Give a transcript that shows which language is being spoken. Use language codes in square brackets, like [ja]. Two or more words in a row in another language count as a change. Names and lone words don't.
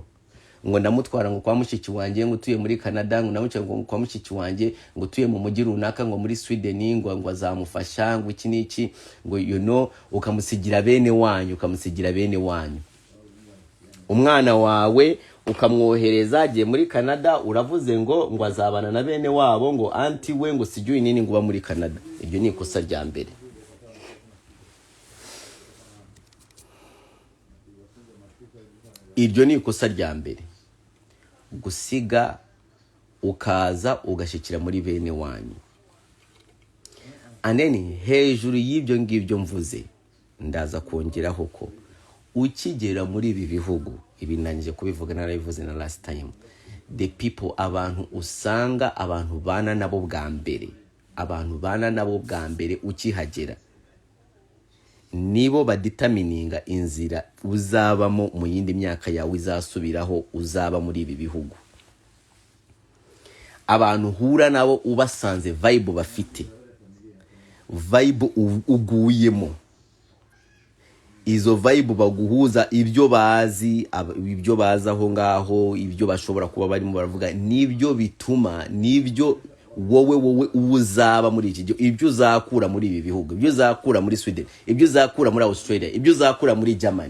[rw] Ngo ndamutwara ngo kwa mushiki wanjye ngo tuye muri Canada, ngo namuce ngo kwa mushiki wanjye ngo tuye mu mujyi runaka ngo muri Sweden ngo azamufasha ngo iki niki ngo ukamusigira bene wanyu. Umwana wawe ukamwohereza agiye muri Canada, uravuze ngo azabana na bene wabo ngo anti we ngo [sw] sijui nini [rw] ngo ba muri Canada. Ibyo ni ikosa rya mbere. Ibyo ni ikosa rya mbere. Gusiga ukaza ugashikira muri bene wanyu. Aneni hejuru y'ibyo ngibyo mvuze ndaza kongeraho ko ukigera muri ibi bihugu, ibi nangije kubivuga narabivuze na [en] last time, the people, [rw] abantu usanga abantu bana nabo bwa mbere ukihagera nibo baditamininga inzira uzabamo mu yindi myaka yawe izasubiraho uzaba muri ibi bihugu. Abantu hura nabo ubasanze vibe bafite, vibe uguyemo, izo vibe baguhuza ibyo bazi aho ngaho, ibyo bashobora kuba barimo baravuga, nibyo bituma, nibyo wowe uzaba muri iki gihe, ibyo uzakura muri ibi bihugu, ibyo uzakura muri Sweden, ibyo uzakura muri Australia, ibyo uzakura muri Germany.